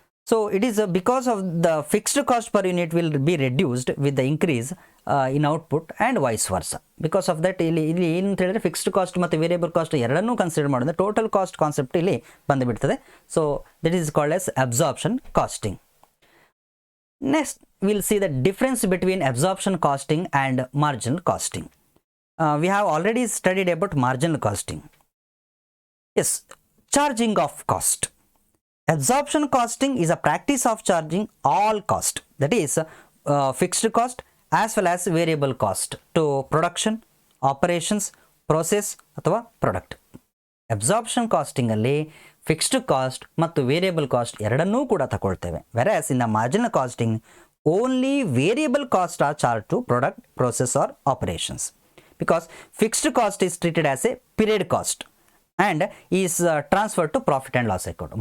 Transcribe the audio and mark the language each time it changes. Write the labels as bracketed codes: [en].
[en] So it is because of the fixed cost per unit will be reduced with the increase in output and vice versa. Because of that [kn] ಇಲ್ಲಿ ಏನು ಅಂತ ಹೇಳಿದ್ರೆ fixed cost ಮತ್ತು variable cost ಎರಡನ್ನೂ consider ಮಾಡಿದ್ರೆ total cost concept ಇಲ್ಲಿ ಬಂದುಬಿಡ್ತದೆ. [en] So that is called as absorption costing. Next, we'll see the difference between absorption costing and marginal costing. We have already studied about marginal costing. Yes, charging of cost. Absorption costing is a practice of charging all cost, that is fixed cost as well as variable cost to production, operations, process ಅಥವಾ product. [kn] Absorption ಕಾಸ್ಟಿಂಗಲ್ಲಿ fixed cost ಮತ್ತು variable cost ಎರಡನ್ನೂ ಕೂಡ ತಗೊಳ್ತೇವೆ. [en] Whereas in the marginal costing only variable cost are charge to product, process or operations because fixed cost is treated as a period cost and is transfer to profit and loss account.